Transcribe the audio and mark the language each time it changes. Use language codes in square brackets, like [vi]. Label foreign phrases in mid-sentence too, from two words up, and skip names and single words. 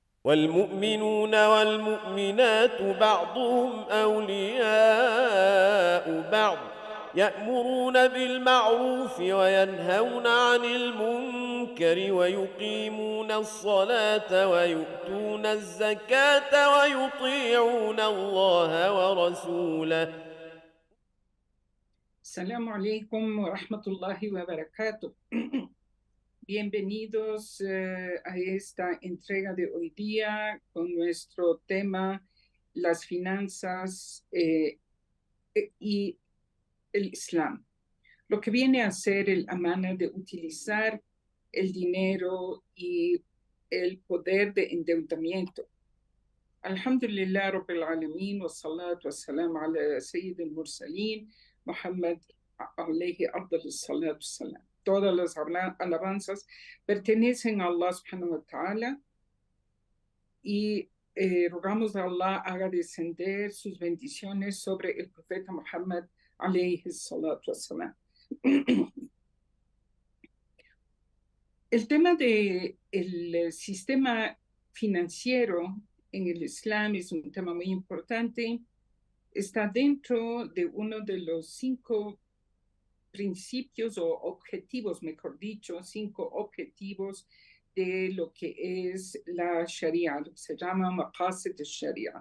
[ar] والمؤمنون والمؤمنات بعضهم أولياء بعض يأمرون بالمعروف وينهون عن المنكر ويقيمون الصلاة ويؤتون الزكاة ويطيعون الله ورسوله. السلام عليكم ورحمة الله وبركاته. [es] Bienvenidos a esta entrega de hoy día con nuestro tema, las finanzas y el Islam. Lo que viene a ser el amana de utilizar el dinero y el poder de endeudamiento. [ar] الحمد لله رب العالمين والصلاة والسلام على سيد المرسلين، محمد عليه أفضل الصلاة السلام. [es] Todas las alabanzas pertenecen a Allah [ar] سبحانه وتعالى [es] y rogamos a Allah haga descender sus bendiciones sobre el profeta Muhammad [ar] عليه الصلاة السلام. [es] El tema del sistema financiero en el Islam es un tema muy importante. Está dentro de uno de los 5 principios o objetivos, mejor dicho, 5 objetivos de lo que es la Sharia, lo que se llama [ar] مقاصد الشريعة.